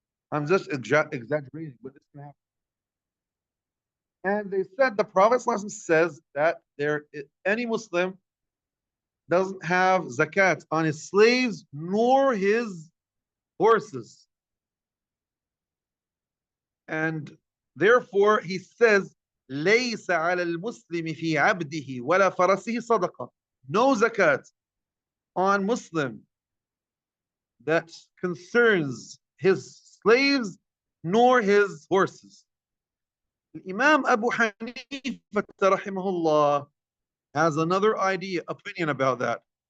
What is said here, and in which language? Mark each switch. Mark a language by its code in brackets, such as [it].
[en] I'm just exaggerating, but this can happen. And they said the Prophet says that any Muslim doesn't have zakat on his slaves nor his horses. And therefore he says, [ar] ليس على المسلم في عبده ولا فرسه صدقة. [en] No zakat on Muslim that concerns his slaves nor his horses. Imam Abu Hanifa rahimahullah has another opinion about that.